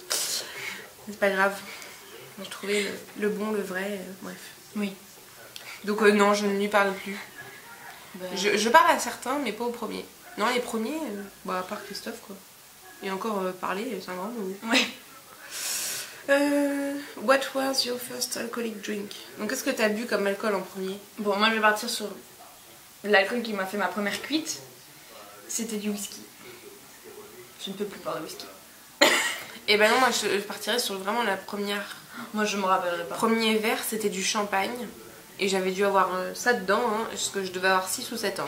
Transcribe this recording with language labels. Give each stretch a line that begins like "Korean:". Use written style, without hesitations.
French: C'est pas grave. J'ai trouvé le bon, le vrai, bref. Oui. Donc, non, je ne lui parle plus. Bah, Je parle à certains, mais pas au premier. Non, les premiers, bah, à part Christophe, quoi. Et encore parler, c'est un grand mot. Ouais.
English: What was your first alcoholic drink?
French: Donc, qu'est-ce que t'as bu comme alcool en premier? Bon, moi je vais partir sur l'alcool qui m'a fait ma première cuite. C'était du whisky. Je ne peux plus boire de whisky. Et ben non, moi je partirais sur vraiment la première. Moi je me rappellerai pas. Premier verre, c'était du champagne. Et j'avais dû avoir ça dedans, hein, parce que je devais avoir 6 ou 7 ans.